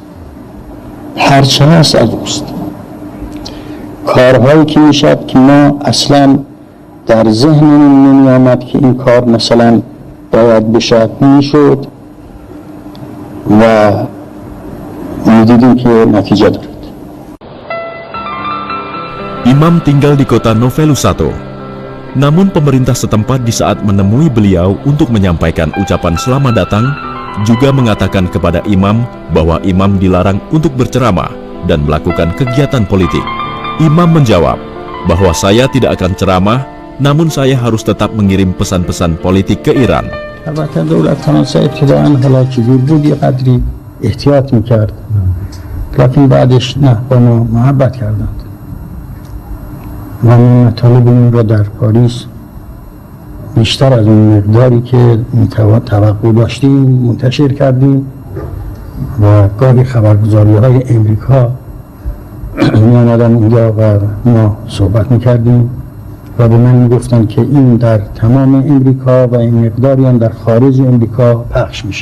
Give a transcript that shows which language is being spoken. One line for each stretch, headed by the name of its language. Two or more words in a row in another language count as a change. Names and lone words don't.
Persian: هرچه هست از اوست. کارهایی که میشد که ما اصلا در ذهنمون نمی آمد که این کار مثلا باید بشه، میشد و میدیدیم که نتیجه دارد.
Indonesian: Imam tinggal di kota Novello 1. Namun pemerintah setempat di saat menemui beliau untuk menyampaikan ucapan selamat datang juga mengatakan kepada imam bahwa imam dilarang untuk berceramah dan melakukan kegiatan politik. Imam menjawab bahwa saya tidak akan ceramah, namun saya harus tetap mengirim pesan-pesan politik ke Iran.
Persian: البته دولت فرانسه ابتداعاً حالا که بود یه قدری احتیاط میکرد، لکن بعدش نه، با ما محبت کردند و ما مطالبمون را در پاریس بیشتر از اون مقداری که توقع داشتیم منتشر کردیم و گاهی خبرگزاری های امریکا می آمدن اونجا و ما صحبت میکردیم و به من میگفتن که این در تمام امریکا و این مقداری هم در خارج امریکا پخش میشن.